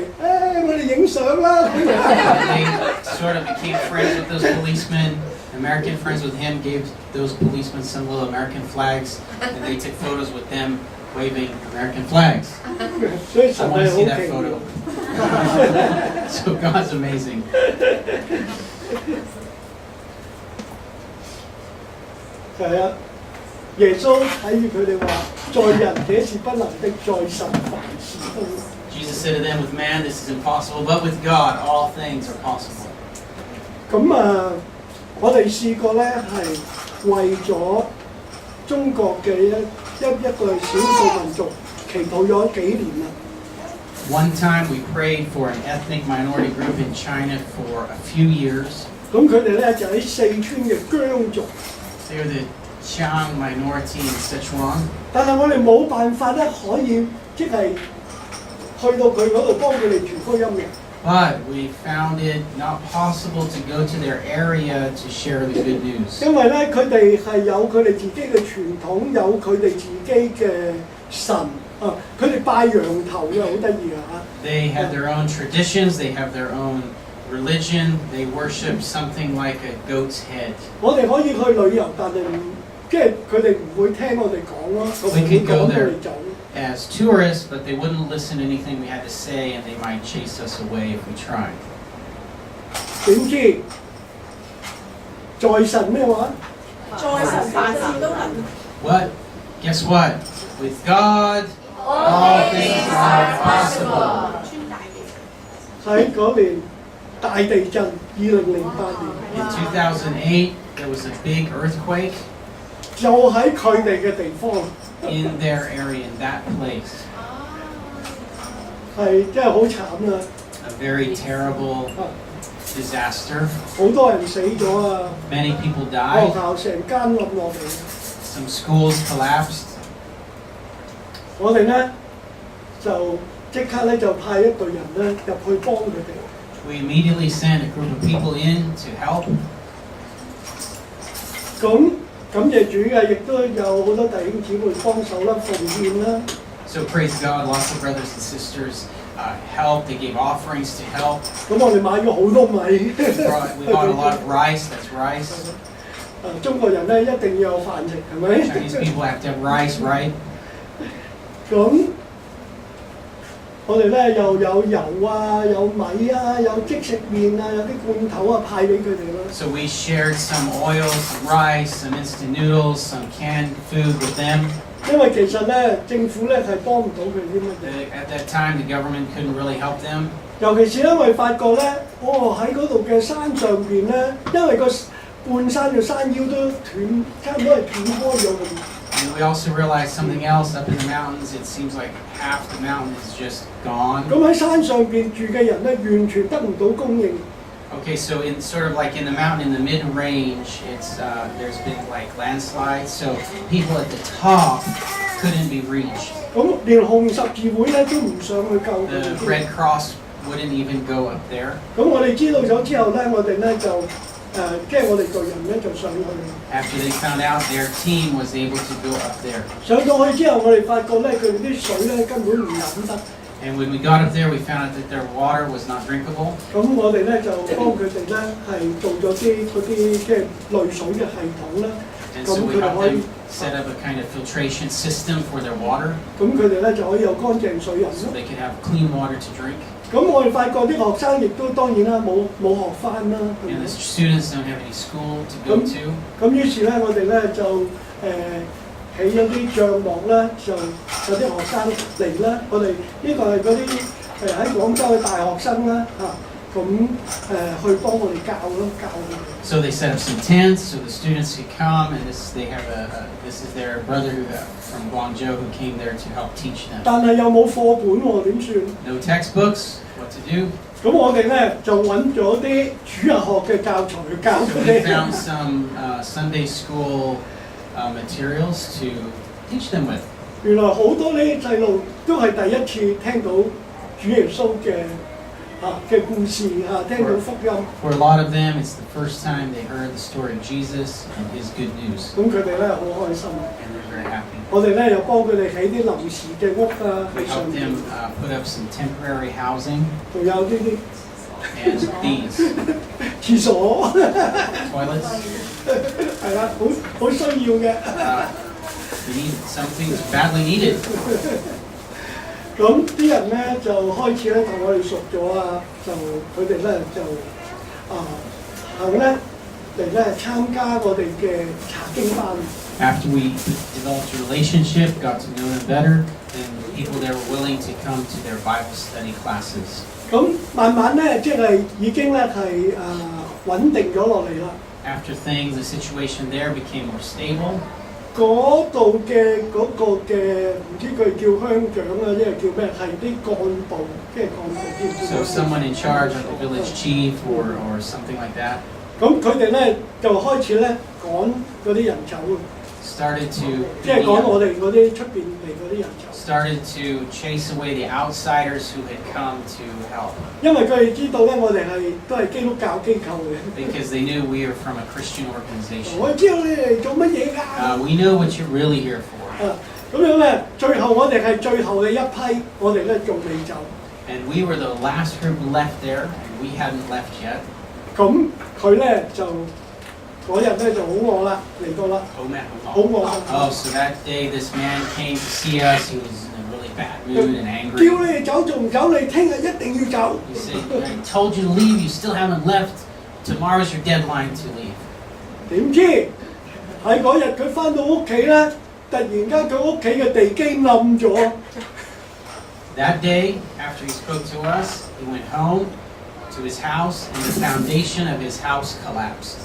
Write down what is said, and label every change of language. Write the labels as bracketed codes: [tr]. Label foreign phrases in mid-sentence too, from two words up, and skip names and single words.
[yue] 我哋影相啦。 [en] They sort of became friends with those policemen. American friends with him gave those policemen some little American flags, and they took photos with them waving American flags. [yue] 所以 [en] I [yue] 神 [en] want [yue] 係 [en] to [yue] 好 [en] see that [yue] 奇妙 [en] photo. So God's amazing. [yue] 係啊，耶穌睇住佢哋話：在人這是不能的，在神凡事都能。 [en] Jesus said to them, with man this is impossible, but with God all things are possible. [yue] 咁我哋試過咧係為咗中國嘅一個少數民族祈禱咗幾年啦。 [en] One time we prayed for an ethnic minority group in China for a few years. [yue] 咁佢哋咧就喺四川嘅疆族， [en] They were the Qiang minority in Sichuan. [yue] 但係我哋冇辦法咧可以即係去到佢嗰度幫佢哋傳福音嘅。 [en] But we found it not possible to go to their area to share the good news. [yue] 因為咧佢哋係有佢哋自己嘅傳統，有佢哋自己嘅神啊，佢哋拜羊頭嘅，好得意啊！ [en] They have their own traditions, they have their own religion, they worship something like a goat's head. [yue] 我哋可以去旅遊，但係即係佢哋唔會聽我哋講咯，佢唔會講我哋走。 [en] As tourists, but they wouldn't listen to anything we had to say, and they might chase us away if we tried. [yue] 點知在神咩話？在神凡事都能。 [en] What? Guess what? With God, all things are possible. [yue] 喺嗰年大地震，2008年， [en] In 2008, there was a big earthquake [yue] 就喺佢哋嘅地方， [en] in their area, in that place. [yue] 係真係好慘啊！ [en] A very terrible disaster. [yue] 好多人死咗啊！ [en] Many people [yue] 學 [en] died. [yue] 校成間冧落嚟。 [en] Some schools collapsed. [yue] 我哋咧就即刻咧就派一隊人咧入去幫佢哋。 [en] We immediately sent a group of people in to help. [yue] 咁感謝主嘅，亦都有好多弟兄姊妹幫手啦、奉獻啦。 [en] So praise God, lots of brothers and sisters helped. They gave offerings to help. [yue] 咁我哋買咗好多米。 [en] We bought a lot of rice. That's rice. [yue] 中國人咧一定要有飯食，係咪 [en] Chinese people have to have rice, right? [yue] 咁我哋咧又有油啊，有米啊，有即食麵啊，有啲罐頭啊派俾佢哋咯。 [en] So we shared some oil, some rice, some instant noodles, some canned food with them. [yue] 因為其實咧政府咧係幫唔到佢啲乜嘢。 [en] At that time, the government couldn't really help them. [yue] 尤其是因為發覺咧，喺嗰度嘅山上邊咧，因為個半山嘅山腰都斷，差唔多係斷開咗咁。 [en] And we also realized something else up in the mountains. It seems like half the mountain is just gone. [yue] 咁喺山上邊住嘅人咧，完全得唔到供應。 [en] Okay, so in sort of like in the mountain in the mid-range, it's there's been like landslides, so people at the top couldn't be reached. [yue] 咁連紅十字會咧都唔上去救佢 [en] The [yue] 哋。 [en] Red Cross wouldn't even go up there. [yue] 咁我哋知道咗之後咧，我哋咧就即係我哋隊人咧就上去。 [en] After they found out, their team was able to go up there. [yue] 上到去之後，我哋發覺咧佢哋啲水咧根本唔飲得。 [en] And when we got up there, we found out that their water was not drinkable. [yue] 咁我哋咧就幫佢哋咧係做咗嗰啲即係濾水嘅系統啦。 [en] And [yue] 咁 [en] so [yue] 佢 [en] we [yue] 哋 [en] helped [yue] 可以 [en] them set up a kind of filtration system for their water [yue] 咁佢哋咧就可以有乾淨水飲 [en] so [yue] 咯。 [en] they could have clean water to drink. [yue] 咁我哋發覺啲學生亦都當然啦，冇學翻啦。 [en] And the students don't have any school to go to. [yue] 咁於是咧，我哋咧就起咗啲帳幕咧，就有啲學生嚟啦。我哋呢個係嗰啲喺廣州嘅大學生啦嚇，去幫我哋教佢哋。 [en] So they set up some tents so the students could come, and this is their brother from Guangzhou who came there to help teach them. [yue] 但係又冇課本喎，點算？ [en] No textbooks, what to do? [yue] 咁我哋咧就揾咗啲主日學嘅教材去教 [en] So [yue] 佢 [en] we [yue] 哋。 [en] found some Sunday school materials to teach them with. [yue] 原來好多呢啲細路都係第一次聽到主耶穌嘅故事聽到福音。 [en] For a lot of them, it's the first time they heard the story of Jesus and His good news, [yue] 咁佢哋咧好開心。 [en] and they're very happy. [yue] 我哋咧又幫佢哋起啲臨時嘅屋啊， [en] We [yue] 喺上 [en] helped [yue] 面 [en] them put up some temporary housing [yue] 仲有呢啲 [en] and these [yue] 廁所， [en] toilets. [yue] 係啦，好需要嘅。 [en] We need some things badly needed. [yue] 咁啲人咧就開始咧同我哋熟咗啊，就佢哋咧就肯咧嚟咧參加我哋嘅查經班。 [en] After we developed a relationship, got to know them better, then the people there were willing to come to their Bible study classes. [yue] 咁慢慢咧，即係已經咧係穩定咗落嚟啦。 [en] After things, the situation there became more stable. [yue] 嗰度嘅嗰個嘅唔知佢叫鄉長啊，即係叫咩？係啲幹部，即係幹部。 [en] So someone in charge, like the village chief or something like that, [yue] 咁佢哋咧就開始咧趕嗰啲人走， [en] started to [yue] 即係趕我哋嗰啲出邊嚟嗰啲人走。 [en] started to chase away the outsiders who had come to help [yue] 因為佢哋知道咧，我哋都係基督教機構嘅。 [en] because they knew we were from a Christian organization. [yue] 我知道你哋做乜嘢㗎？ [en] We know what you're really here for. [yue] 咁樣咧，最後我哋係最後嘅一批，我哋咧仲未走。 [en] And we were the last group left there, and we hadn't left yet. [yue] 咁佢咧就嗰日咧就好餓啦，嚟到啦，好餓。 [en] Oh, so that day this man came to see us. He was in a really bad mood and [yue] 叫 [en] angry. [yue] 你哋走仲唔走？你聽日一定要走。 [en] He said, I told you to leave, you still haven't left. Tomorrow's your deadline to leave. [yue] 點知喺嗰日佢翻到屋企咧，突然間佢屋企嘅地基冧咗。 [en] That day, after he spoke to us, he went home to his house, and the foundation of his house collapsed.